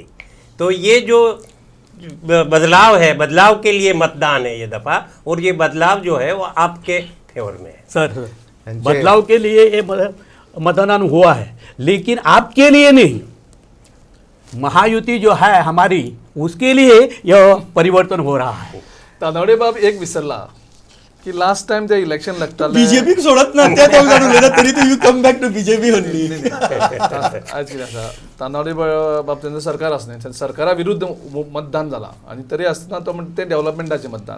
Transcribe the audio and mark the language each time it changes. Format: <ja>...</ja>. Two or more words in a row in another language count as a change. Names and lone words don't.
<hi>तो ये जो बदलाव है, बदलाव के लिए मतदान है ये दफ़ा, और ये बदलाव जो है वो आपके फेवर में है. सर बदलाव के लिए ये मतदान हुआ है, लेकिन आपके लिए नहीं. महायुति जो है हमारी, उसके लिए यह परिवर्तन हो रहा है.</hi> <kok>तानावडे बाब एक विसरला की</kok> <en>last time</en> <kok>ते इलेक्शन लागतालें बीजेपीक सोडत ना ते तो जाणून उलयता तरी तू</kok> <en>you come back to BJP only.</en> <kok>आज कितें आसा, तानावडे बाब तेंचो सरकार आसा न्ही, सरकारा विरुद्ध मतदान जाला आनी तरी आसतना तो म्हणटा तें डेव्हलपमेंटाचें मतदान.</kok>